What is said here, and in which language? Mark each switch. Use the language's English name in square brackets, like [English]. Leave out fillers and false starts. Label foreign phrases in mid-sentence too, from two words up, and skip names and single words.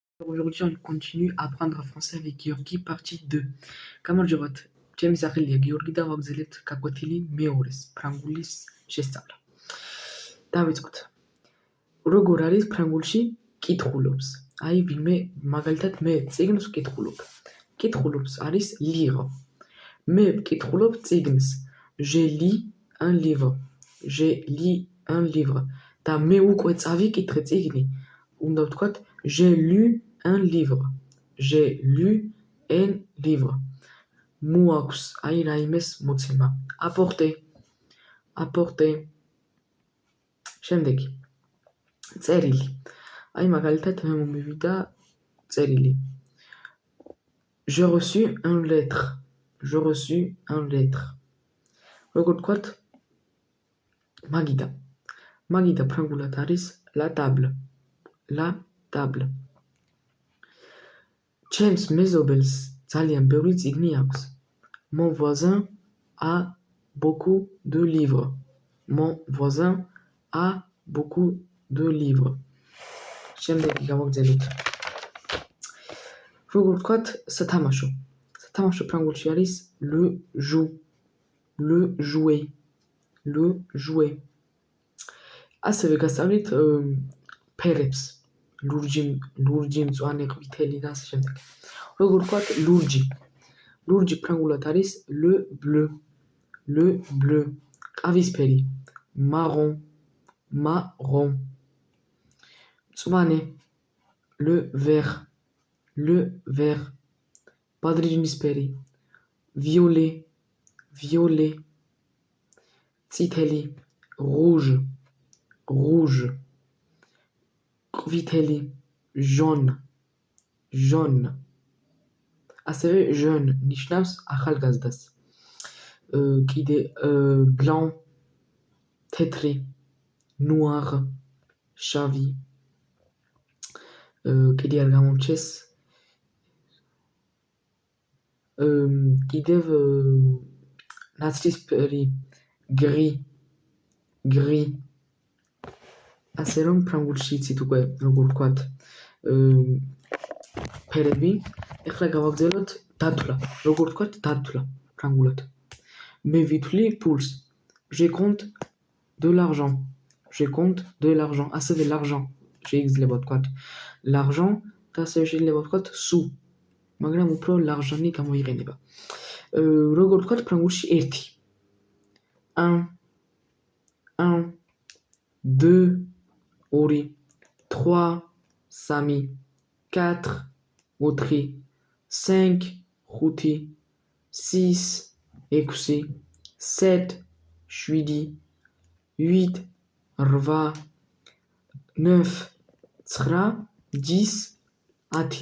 [French] Aujourd'hui, on continue à apprendre français avec Georgi, partie 2. [Georgian] გამარჯობათ, ჩემი სახელია გიორგი და ვაგრძელებთ გაკვეთილი მეორეს, ფრანგულის შესწავლა. დავიწყოთ. როგორ არის ფრანგულში კითხულობს? აი, ვინმე მაგალითად მე წიგნს ვკითხულობ. კითხულობს არის lire. მე ვკითხულობ წიგნს. [French] Je lis un livre. Je lis un livre. [Georgian] და მე უკვე წავიკითხე წიგნი. უნდა ვთქვათ [French] j'ai lu un livre. J'ai lu un livre. Moax, [Georgian] აი რაიმეს მოცემა. [French] Apporter. Apporter. [Georgian] შემდეგი. წერილი. აი მაგალითად მე მომივიდა წერილი. [French] J'ai reçu un lettre. J'ai reçu un lettre. [Georgian] როგორ ვთქვათ? მაგიდა. მაგიდა ფრანგულად არის [French] la table. La table. [Georgian] ჩემს მეზობელს ძალიან ბევრი წიგნი აქვს. [French] Mon voisin a beaucoup de livres. Mon voisin a beaucoup de livres. [Georgian] შემდეგი გავაგრძელოთ. როგორ ვთქვათ სათამაშო? სათამაშო ფრანგულში არის [French] le jeu. Le jouer. Le jouer. [Georgian] ასევე გასწავლით ფერებს. ლურჯი, მწვანე, ყვითელი და ასე შემდეგ. როგორ ვთქვათ ლურჯი? ლურჯი ფრანგულად არის [French] le bleu. Le bleu. ყავისფერი. marron. Marron. მწვანე. Le vert. Le vert. [Georgian] ბადრიჟნისფერი. violet. Violet. წითელი. [French] rouge. Rouge. ყვითელი. jaune. Jaune. [Georgian] ასევე jeune ნიშნავს ახალგაზრდას. კიდე blanc. თეთრი. noir. შავი. კიდე არ გამომრჩეს. კიდევ ნაცრისფერი. [French] gris. Gris. [Georgian] ასე რომ ფრანგულში იცით უკვე როგორ ვთქვათ ფერები. ეხლა გავაგრძელოთ დათვლა. როგორ ვთქვათ დათვლა ფრანგულად? მე ვითვლი ფულს. [French] Je compte de l'argent. Je compte de l'argent. [Georgian] ასევე l'argent შეიძლება ვთქვათ l'argent და ასევე შეიძლება ვთქვათ sou. მაგრამ უფრო l'argent-ი გამოიყენება. როგორ ვთქვათ ფრანგულში ერთი. [French] un, deux, ორი, trois, [Georgian] სამი, quatre, ოთხი, cinq, ხუთი, six, ექვსი, sept, შვიდი, huit, რვა, neuf, ცხრა, dix, ათი.